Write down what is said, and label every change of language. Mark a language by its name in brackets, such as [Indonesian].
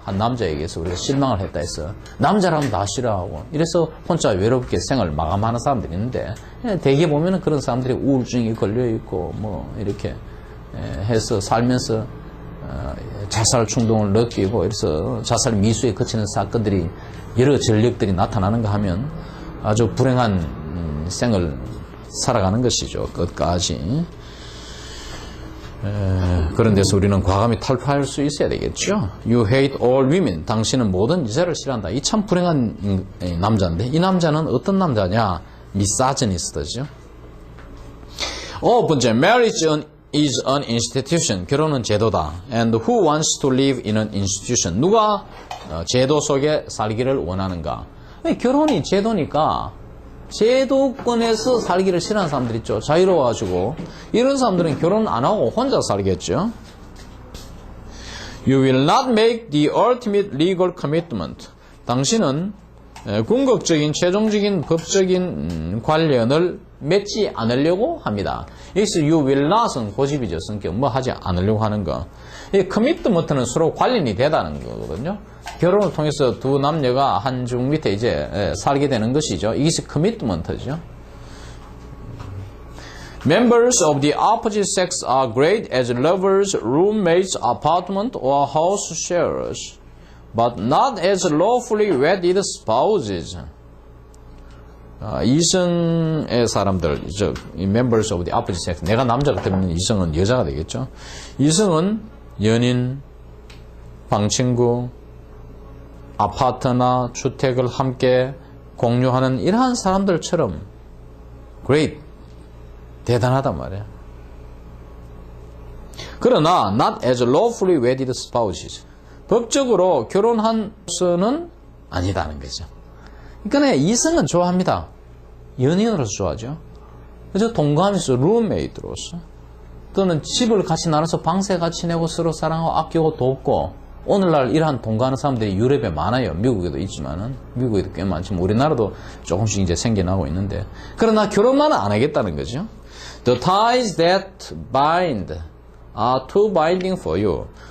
[Korean] 한 남자에게서 우리가 실망을 했다 해서 남자라면 다 싫어하고 이래서 혼자 외롭게 생을 마감하는 사람들이 있는데, 대개 보면은 그런 사람들이 우울증이 걸려있고 뭐 이렇게 해서 살면서 자살 충동을 느끼고 이래서 자살 미수에 그치는 사건들이, 여러 전력들이 나타나는가 하면 아주 불행한 생을 살아가는 것이죠. 끝까지. 그런 데서 우리는 과감히 탈피할 수 있어야 되겠죠. [English] You hate all women. [Korean] 당신은 모든 여자를 싫어한다. 이 참 불행한 남자인데, 이 남자는 어떤 남자냐? 미사지니스트죠. 번째, [English] marriage is an institution. [Korean] 결혼은 제도다. [English] And who wants to live in an institution? [Korean] 누가 제도 속에 살기를 원하는가? 결혼이 제도니까 제도권에서 살기를 싫어하는 사람들 있죠. 자유로워가지고. 이런 사람들은 결혼 안 하고 혼자 살겠죠. [English] You will not make the ultimate legal commitment. [Korean] 당신은 궁극적인 최종적인 법적인 관련을 맺지 않으려고 합니다. 여기서 [English] you will not [Korean] 은 고집이죠. 성격. 뭐 하지 않으려고 하는 거. 이 commitment는 서로 관련이 되다는 거거든요. 결혼을 통해서 두 남녀가 한 중 밑에 이제 살게 되는 것이죠. 이것이 commitment죠. [English] Members of the opposite sex are great as lovers, roommates, apartment, or house sharers, but not as lawfully wedded spouses. [Korean] 이성의 사람들, [English] members of the opposite sex, [Korean] 내가 남자가 되면 이성은 여자가 되겠죠. 이성은 연인, 방친구, 아파트나 주택을 함께 공유하는 이러한 사람들처럼 great, 대단하단 말이에요. 그러나 [English] not as lawfully wedded spouses, [Korean] 법적으로 결혼한 수는 아니다는 거죠. 그러니까 이성은 좋아합니다. 연인으로서 좋아하죠. 그래서 동거하면서 룸메이트로서, 또는 집을 같이 나눠서 방세 같이 내고 서로 사랑하고 아끼고 돕고. 오늘날 이러한 동거하는 사람들이 유럽에 많아요. 미국에도 있지만은, 미국에도 꽤 많지만 우리나라도 조금씩 이제 생겨나고 있는데, 그러나 결혼만 안 하겠다는 거죠. [English] The ties that bind are too binding for you.